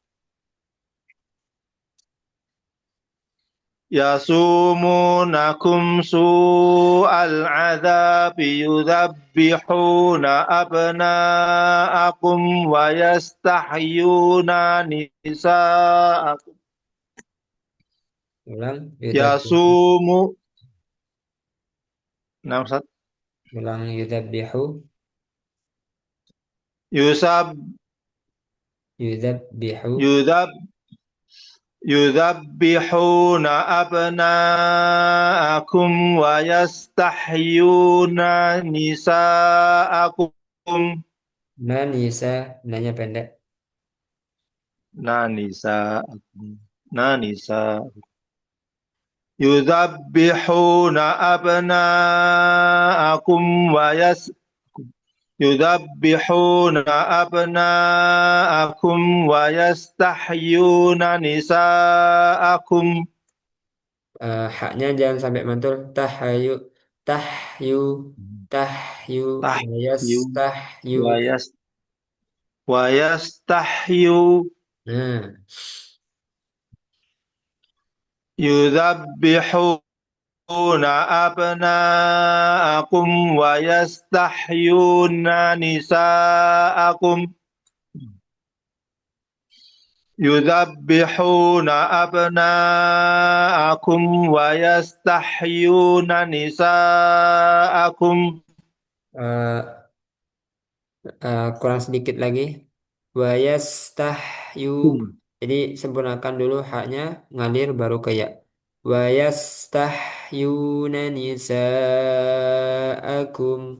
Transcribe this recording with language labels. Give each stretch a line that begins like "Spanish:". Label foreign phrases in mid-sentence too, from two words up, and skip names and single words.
Arabic: يذبحون أبناءكم ويستحيون نساءكم.
Indonesian: ulang. Yudabbihu. Yasumu, nah, Ustaz. Ulang yudabbihu. Yusab,
Arabic: Yudabbihu. yudab, يذبحون أبناءكم ويستحيون نساءكم.
Indonesian: Nanisa. Nanya pendek.
Arabic: نساءكم نساء يذبحون أبناءكم يذبحون أبناءكم ويستحيون نساءكم.
Indonesian: Haknya jangan sampai mantul.
Arabic: Tahyu. Tahyu. تحيي Wayastahyu. ويس ويستحيوا.
Indonesian: Nah,
Arabic: يذبحون أبناءكم ويستحيون نساءكم. يذبحون أبناءكم ويستحيون نساءكم.
Indonesian: eh, kurang sedikit lagi.
Arabic: Wayastahyu.
Indonesian: Jadi sempurnakan dulu haknya, ngalir baru ke ya.
Arabic: ويستحيون نساءكم.